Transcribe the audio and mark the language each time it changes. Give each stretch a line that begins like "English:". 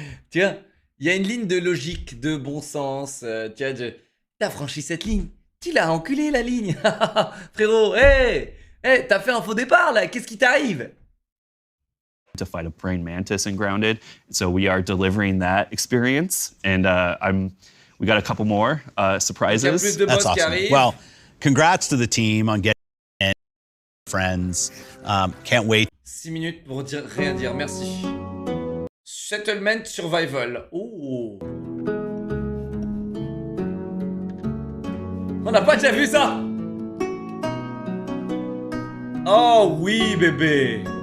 French: Tu vois, il y a une ligne de logique, de bon sens, tu vois, t'as franchi cette ligne, tu l'as enculé la ligne. Frérot, t'as fait un faux départ, là, qu'est-ce qui t'arrive?
English: To fight a praying mantis in Grounded, so we are delivering that experience, and we got a couple more surprises. That's awesome. Well, congrats to the team on getting friends. Can't wait.
French: 6 minutes pour rien dire, merci. Settlement Survival. Oh. On n'a pas déjà vu ça. Oh oui, bébé.